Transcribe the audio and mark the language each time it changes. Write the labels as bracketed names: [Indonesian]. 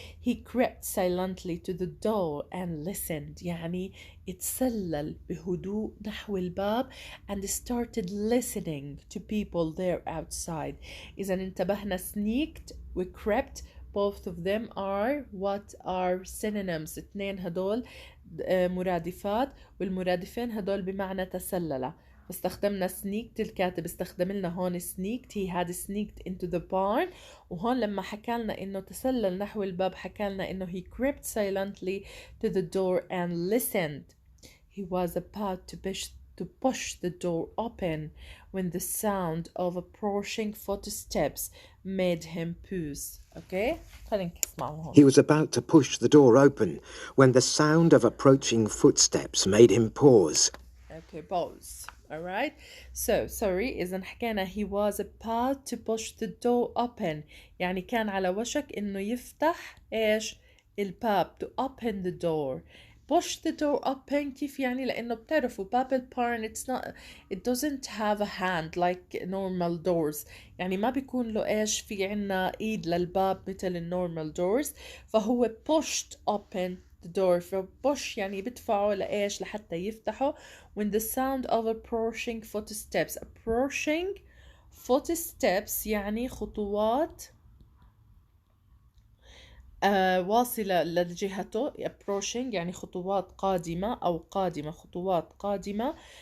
[English] He crept silently to the door and listened [Arabic] يعني اتسلل بهدوء نحو الباب [English] and started listening to people there outside. [Arabic] إذا انتبهنا [English] sneaked و crept both of them are what are synonyms. [Arabic] اثنين هدول مرادفات والمرادفين هدول بمعنى تسلل. استخدمنا sneaked، الكاتب استخدم لنا هون sneaked. [English] he had sneaked into the barn. [Arabic] وهون لما حكى لنا إنه تسلل نحو الباب حكى لنا إنه [English] he crept silently to the door and listened. He was about to push the door open when the sound of approaching footsteps made him pause. [Arabic] Okay? خلينا نسمعه هون. [English] He was about to push the door open when the sound of approaching footsteps made him pause. Okay, pause. All right. So, sorry, [Arabic] إذا حكينا [English] he was about to push the door open. [Arabic] يعني كان على وشك إنه يفتح إيش؟ الباب. [English] To open the door. Push the door open [Arabic] كيف يعني؟ لأنه بتعرفوا باب البارن [English] it doesn't have a hand like normal doors. [Arabic] يعني ما بيكون له إيش في عنا إيد للباب مثل النورمال doors. [English] فهو pushed open the door. [Arabic] فpush يعني بدفعه لإيش؟ لحتى يفتحه. [English] when the sound of approaching footsteps. [Arabic] approaching footsteps يعني خطوات واصلة لجهته. approaching يعني خطوات قادمة أو قادمة، خطوات قادمة.